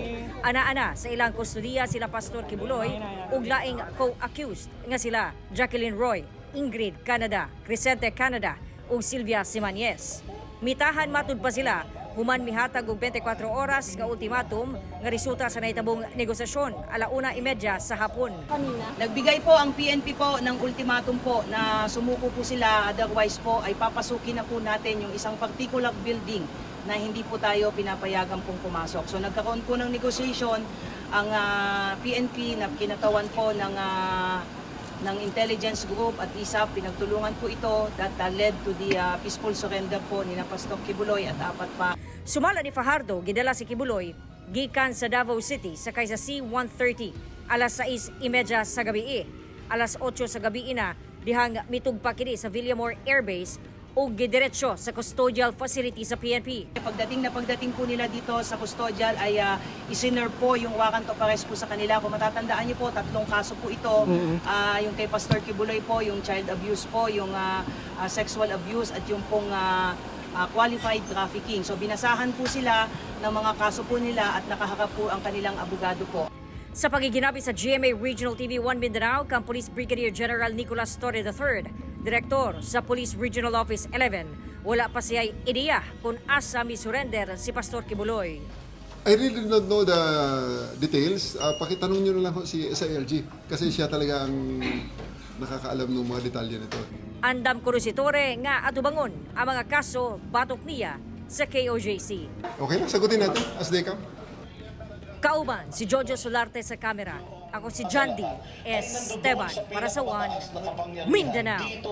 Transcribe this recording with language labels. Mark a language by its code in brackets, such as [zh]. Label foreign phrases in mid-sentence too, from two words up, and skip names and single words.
[ceb] Ana-ana sa ilang kustodiya sila Pastor Kibuloy ug laing co-accused nga sila Jacqueline Roy, Ingrid Canada, Crescente Canada ug Sylvia Simanyes. Mitahan matud pa sila human mihatag og 24 oras nga ultimatum nga resulta sa nahitabong negosasyon 1:30 sa hapon. [tl] Nagbigay po ang PNP po ng ultimatum po na sumuko po sila, otherwise po ay papasukin na po natin yung isang particular building na hindi po tayo pinapayagan pong pumasok. So nagkaroon po ng negotiation ang PNP na kinatawan po ng intelligence group at ISAP, pinagtulungan po ito [en] that led to the peaceful surrender [tl] po ni Pastor Kibuloy at apat pa. [ceb] Sumala ni Fajardo, gidala si Kibuloy gikan sa Davao City sa kaysa C-130 alas 6:30 sa gabi. Alas 8 sa gabi na dihang mitugpa kini sa Villamor Air Base o gidiretso sa custodial facility sa PNP. [tl] Pagdating po nila dito sa custodial ay isinerve po yung [en] warrant of arrest [tl] po sa kanila. Kung matatandaan niyo po, 3 kaso po ito. Yung kay Pastor Kibuloy po, yung [en] child abuse [tl] po, yung [en] sexual abuse [tl] at yung pong [en] qualified trafficking. [tl] So binasahan po sila ng mga kaso po nila at nakaharap po ang kanilang abogado po. [ceb] Sa pagiginabi sa GMA Regional TV 1 Mindanao, kang Police Brigadier General Nicolas Torre III, Direktor sa Police Regional Office 11, wala pa siya'y ideya kung asa mi-surrender si Pastor Kibuloy. [en] I really don't know the details. [tl] Pakitanong nyo na lang si SILG kasi siya talaga ang nakakaalam ng mga detalye nito. [ceb] Andam ko si Torre nga atubangon ang mga kaso batok niya sa KOJC. [tl] Okay na, sagutin natin [en] as they come. [ceb] Kauban si Jojo Solarte sa kamera. Ako si Jandy Esteban para sa One Mindanao.